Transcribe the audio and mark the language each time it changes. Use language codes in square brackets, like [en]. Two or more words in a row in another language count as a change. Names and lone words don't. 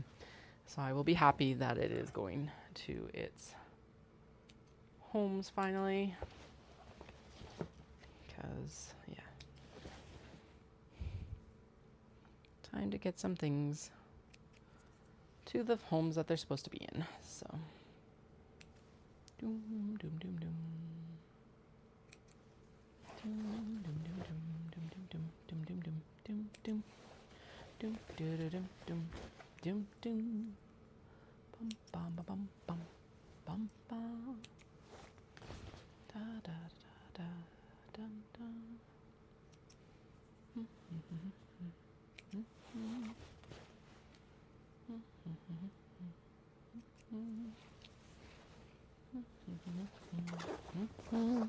[en] So I will be happy that it is going to its homes finally. Because, yeah. Time to get some things to the homes that they're supposed to be in. So. Doom, doom, doom, doom. Doom, doom, doom, doom, doom, doom, doom, doom, doom, doom. Doom doo doo dum dum dum dum bum bum bum bum bum bum da da da da dum dum.